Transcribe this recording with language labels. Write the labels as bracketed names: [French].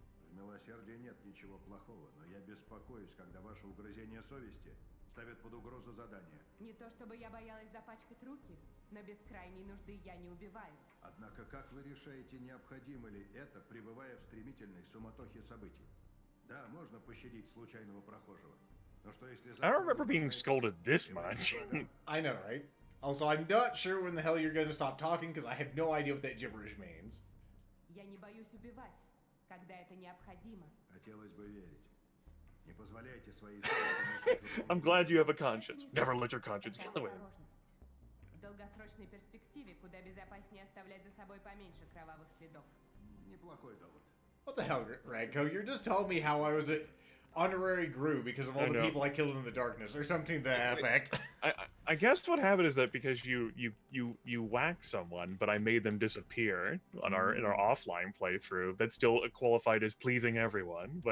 [Russian] В милосердии нет ничего плохого, но я беспокоюсь, когда ваше угрызение совести ставит под угрозу задание. Не то чтобы я боялась запачкать руки, но без крайней нужды я не убиваю. Однако как вы решаете, необходимо ли это, пребывая в стремительной суматохе событий? Да, можно пощадить случайного прохожего. Но что если... [English] I don't remember being scolded this much. I know, right? Also, I'm not sure when the hell you're going to stop talking because I have no idea what that gibberish means. [Russian] Я не боюсь убивать, когда это необходимо. Хотелось бы верить. Не позволяйте своей совести... [English] I'm glad you have a conscience. Never let your conscience get away. [Russian] В долгосрочной перспективе куда безопаснее оставлять за собой поменьше кровавых следов. Неплохой довод. [English] What the hell, Radko? You're just telling me how I was an honorary Gru because of all the people I killed in the darkness, or something to that effect. I guess what happened is that because you whacked someone, but I made them disappear in our offline playthrough, that still qualified as pleasing everyone.